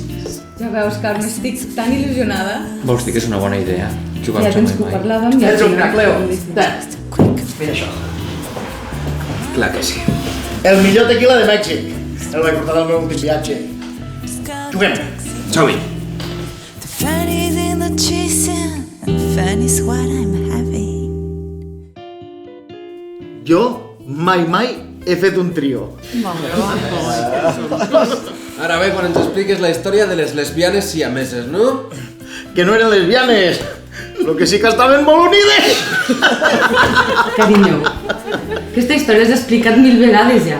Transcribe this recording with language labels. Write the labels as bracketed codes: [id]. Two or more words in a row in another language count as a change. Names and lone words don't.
[ca] Ja veus, Carme, estic tan il·lusionada. Vols dir que és una bona idea? Jugar Ja al tens Jo que ho Mai Mai. parlàvem i al Ets un final... crac, Leo. Mira això. Clar que sí. El millor tequila de Mèxic. El vaig portar del meu últim viatge. Juguem. Som-hi. [en] The fanny's in the chasing, and fanny's what I'm having. [ca] Jo mai he fet un trio. Ara bé, quan ens expliques la història de les lesbianes siameses, no? Que no eren lesbianes, però que sí que estaven molt unides. Carinyo, aquesta història s'ha explicat 1000 vegades ja.